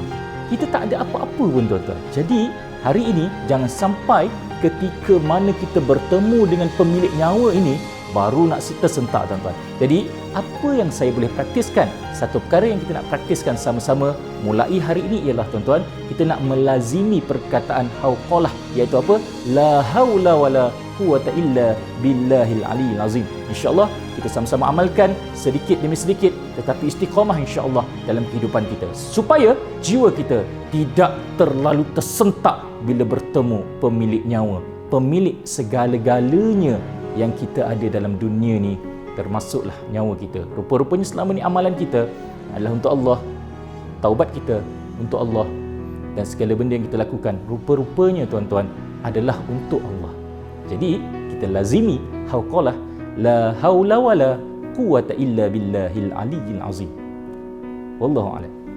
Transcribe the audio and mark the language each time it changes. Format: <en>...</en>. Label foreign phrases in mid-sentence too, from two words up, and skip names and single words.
<ms>Kita tak ada apa-apa pun tuan-tuan. Jadi, hari ini jangan sampai ketika mana kita bertemu dengan pemilik nyawa ini, baru nak tersentak tuan-tuan. Jadi apa yang saya boleh praktiskan? Satu perkara yang kita nak praktiskan sama-sama mulai hari ini ialah tuan-tuan, kita nak melazimi perkataan hauqalah, iaitu apa?</ms> <ar>لا حول ولا قوة إلا بالله العلي العظيم.</ar> <ms>InsyaAllah kita sama-sama amalkan sedikit demi sedikit, tetapi istiqamah insyaAllah dalam kehidupan kita, supaya jiwa kita tidak terlalu tersentak bila bertemu pemilik nyawa, pemilik segala-galanya yang kita ada dalam dunia ni, termasuklah nyawa kita. Rupa-rupanya selama ni amalan kita adalah untuk Allah, taubat kita untuk Allah, dan segala benda yang kita lakukan rupa-rupanya tuan-tuan adalah untuk Allah. Jadi kita lazimi hauqalah</ms> <ar>لا حول ولا قوة إلا بالله العلي العظيم. والله أعلم.</ar>